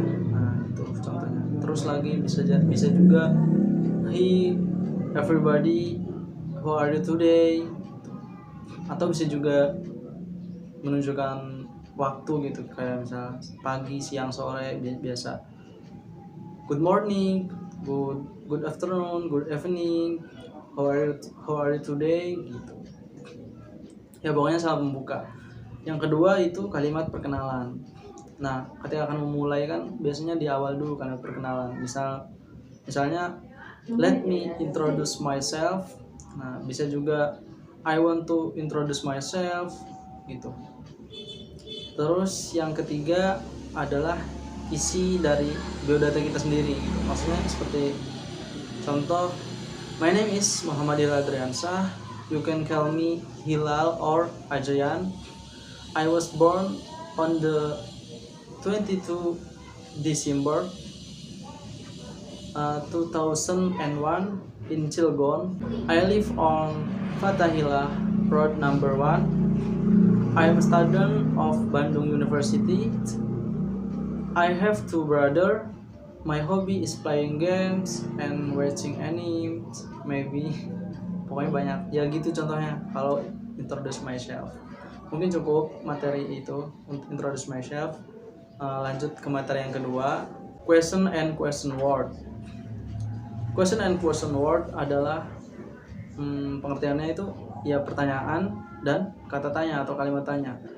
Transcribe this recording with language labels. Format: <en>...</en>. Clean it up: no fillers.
<id>Nah, itu contohnya. Terus lagi bisa juga</id> <en>hey everybody, how are you today?</en> <id>Atau bisa juga menunjukkan waktu gitu, kayak misal pagi, siang, sore, biasa.</id> <en>Good morning, good afternoon, good evening, how are you today gitu.</en> <id>Ya pokoknya salam pembuka. Yang kedua itu kalimat perkenalan. Nah, ketika akan memulai kan biasanya di awal dulu kalimat perkenalan. Misalnya</id> <en>let me introduce myself.</en> <id>Nah, bisa juga</id> <en>I want to introduce myself</en> <id>gitu. Terus yang ketiga adalah isi dari biodata kita sendiri gitu. Maksudnya seperti contoh,</id> <en>my name is Muhammad Ilal Adriansyah. You can call me Hilal or Ajayan. I was born on the 22 December 2001 in Cilegon. I live on Fatahillah Road number 1. I am a student of Bandung University. I have 2 brothers. My hobby is playing games and watching anime.</en> <id>Maybe pokoknya banyak. Ya gitu contohnya kalau introduce myself. Mungkin cukup materi itu untuk introduce myself. Lanjut ke materi yang kedua, question and question word. Question and question word adalah pengertiannya itu ya pertanyaan dan kata tanya atau kalimat tanya.</id>